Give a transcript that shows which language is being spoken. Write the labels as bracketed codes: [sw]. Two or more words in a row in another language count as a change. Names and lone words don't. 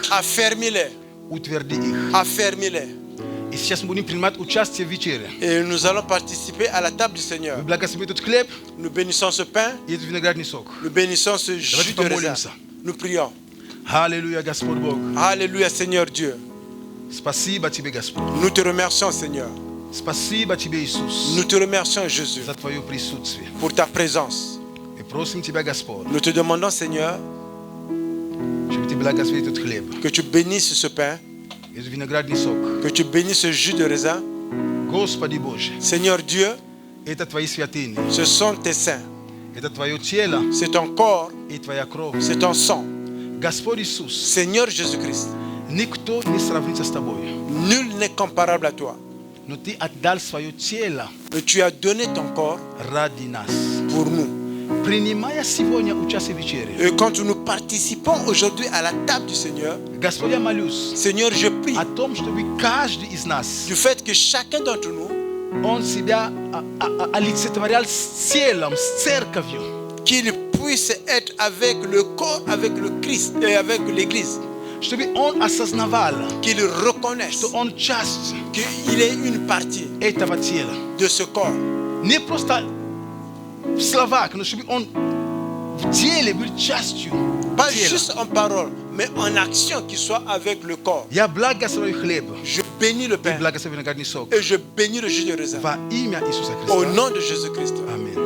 [fr] affermis-les, [ru] Утверди их. [fr] affermis-les. [ru] И сейчас мы будем принимать участие в вечере. [fr] Et nous allons participer à la table du Seigneur. [ru] Мы благословим этот хлеб [fr] Nous bénissons ce pain, [ru] и этот виноградный сок. [fr] nous bénissons ce jus de raisin. [ru] помолимся. [fr] Nous prions. [ru] Аллилуйя, Господь Бог. [fr] Alléluia, Seigneur Dieu. [ru] Спасибо тебе, Господь. [fr] Nous te remercions, Seigneur. [ru] Спасибо тебе, Иисус, [fr] Nous te remercions, Jésus, [ru] за твое присутствие. [fr] pour ta présence. [ru] И просим тебя, Господь, [fr] Nous te demandons, Seigneur, [ru] чтобы ты благословил этот хлеб, [fr] que tu bénisses ce pain, [ru] этот виноградный сок. [fr] que tu bénisses ce jus de raisin. [ru] Господи Боже, [fr] Seigneur Dieu, [ru] это твои святыни, [fr] ce sont tes saints, [ru] это твое тело [fr] c'est ton corps, [ru] и твоя кровь. [fr] c'est ton sang. [ru] Господь Иисус, [fr] Seigneur Jésus-Christ, [ru] никто не сравнится с тобой, [fr] nul n'est comparable à toi. [ru] но ты отдал свое тело [fr] Mais tu as donné ton corps [ru] ради нас. [fr] pour nous. [ru] Принимая сегодня участие в вечере, [fr] Et quand nous participons aujourd'hui à la table du Seigneur, [ru] Господь, я молюсь [fr] Seigneur, je prie [ru] о том, чтобы каждый из нас, [fr] du fait que chacun d'entre nous, [ru] он себя олицетворял с телом, с церковью. [fr] qu'il puisse être avec le corps, avec le Christ et avec l'Église, [ru] Чтобы он осознавал, [fr] qu'il reconnaisse [ru] что он часть [fr] qu'il est une partie [ru] этого тела. [fr] de ce corps. [ru] Не просто в словах, но чтобы он в теле был частью [fr] Pas [ru] тела. [fr] juste en parole, mais en action qui soit avec le corps. [ru] Я благословляю хлеб [fr] Je bénis le [ru] и [fr] pain [ru] благословляю виноградный сок. [fr] et je bénis le jus de raisin. [ru] Во имя Иисуса [fr] Au [ru] Христа. [fr] nom de Jésus-Christ. [ru] Аминь.